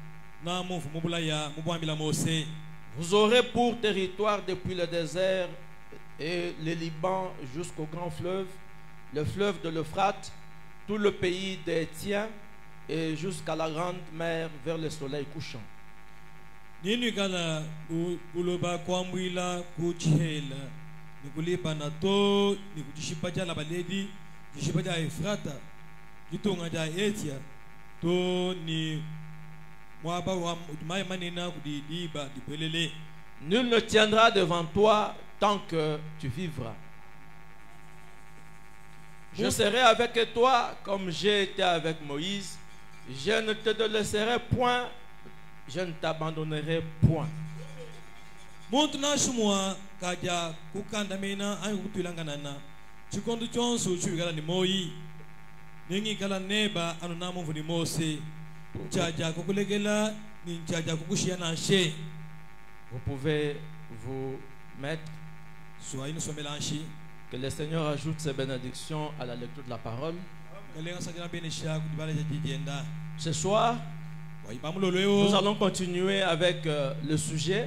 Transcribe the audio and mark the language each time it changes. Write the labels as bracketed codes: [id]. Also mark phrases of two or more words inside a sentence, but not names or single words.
[fr] Vous aurez pour territoire depuis le désert et le Liban jusqu'au grand fleuve, le fleuve de l'Euphrate, tout le pays des Hétiens et jusqu'à la grande mer vers le soleil couchant. [lua] Nini kala uloba kwamwila kuchihela nikulipa na to nikujishipaja la baledi jishipaja Efrata kitunga ja Etia to ni mwaba wa mai manena kudidiba dipelele. [fr] Nul ne tiendra devant toi tant que tu vivras. Je serai avec toi comme j'ai été avec Moïse. Je ne te laisserai point, je ne t'abandonnerai point. [lua] Montna shumwa kaja kukandamena ay kutulanganana. Chikondo chonso chugala ni Moyi. Ningi kala neba anunamo vuni Mose. Chaja kukulegela ni chaja kukushia na she. [fr] Vous pouvez vous mettre. Soyez nous sommes mélanchés. Que le Seigneur ajoute ses bénédictions à la lecture de la parole. Ce soir, nous allons continuer avec le sujet.